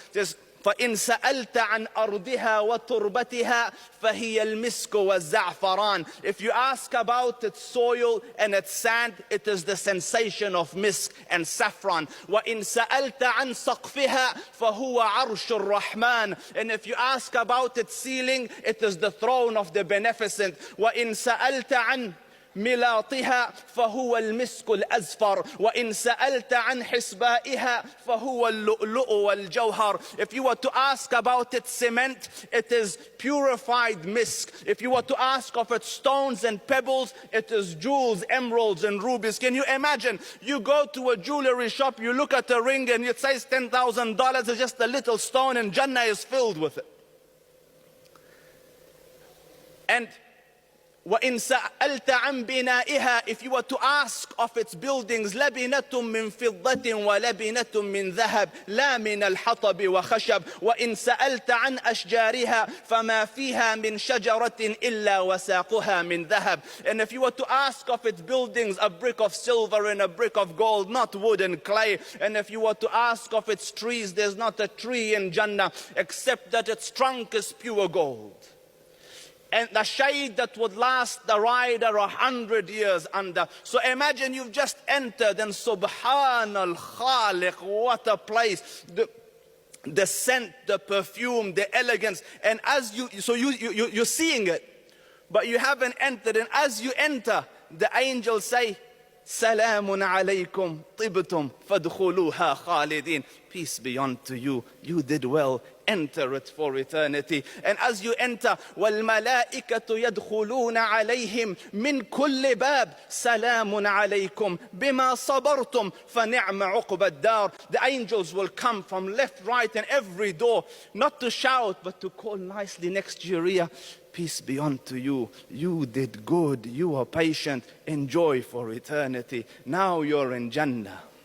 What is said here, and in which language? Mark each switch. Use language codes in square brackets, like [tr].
[en] Says, [ar] فإن سألت عن أرضها وتربتها فهي المسك والزعفران. [en] If you ask about its soil and its sand, it is the sensation of misk and saffron. [ar] وإن سألت عن سقفها فهو عرش الرحمن. [en] And if you ask about its ceiling, it is the throne of the beneficent. [ar] وإن سألت عن ملاطها فهو المسك الأزفر وإن سألت عن حسبائها فهو اللؤلؤ والجوهر. [en] If you were to ask about its cement, it is purified misk. If you were to ask of its stones and pebbles, it is jewels, emeralds and rubies. Can you imagine? You go to a jewelry shop, you look at a ring and it says $10,000. It's just a little stone, and Jannah is filled with it. And [ar] وَإِن سَأَلْتَ عَنْ بِنَائِهَا, [en] if you were to ask of its buildings, [ar] لَبِنَةٌ مِّن فِضَّةٍ وَلَبِنَةٌ مِّن ذَهَبٍ لَا مِنَ الْحَطَبِ وَخَشَبٍ وَإِن سَأَلْتَ عَنْ أَشْجَارِهَا فَمَا فِيهَا مِن شَجَرَةٍ إِلَّا وَسَاقُهَا مِن ذَهَبٍ. [en] And if you were to ask of its buildings, a brick of silver and a brick of gold, not wood and clay. And if you were to ask of its trees, there's not a tree in Jannah except that its trunk is pure gold. And the shade that would last the rider 100 years under. So imagine you've just entered, and Subhan al-Khaliq, what a place. The scent, the perfume, the elegance. And as you're seeing it, but you haven't entered. And as you enter, the angels say, [ar] Salamun alaykum tibtum fadkhuluha khalidin. [en] Peace be unto you. You did well. Enter it for eternity. And as you enter, [ar] وَالْمَلَائِكَةُ يَدْخُلُونَ عَلَيْهِمْ مِنْ كُلِّ بَابٍ سَلَامٌ عَلَيْكُمْ بِمَا صَبَرْتُمْ فَنِعْمَ عُقْبَى الدَّارِ. [en] The angels will come from left, right, and every door, not to shout, but to call nicely next to your ear. Peace be unto you. You did good. You are patient. Enjoy for eternity. Now you're in Jannah.